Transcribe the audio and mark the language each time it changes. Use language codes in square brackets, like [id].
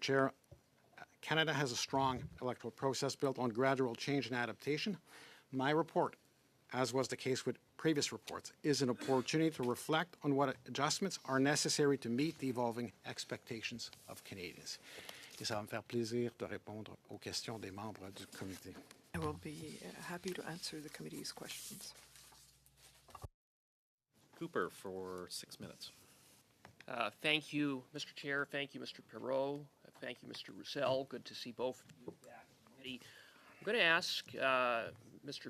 [en] Chair, Canada has a strong electoral process built on gradual change and adaptation. My report, as was the case with previous reports, is an opportunity to reflect on what adjustments are necessary to meet the evolving expectations of Canadians. [fr] Et ça va me faire plaisir de répondre aux questions des membres du comité. [en] I will be happy to answer the committee's questions. Cooper for 6 minutes. Thank you, Mr. Chair. Thank you, Mr. Perreault. Thank you, Mr. Roussel. Good to see both of you back in the committee. I'm going to ask Mr.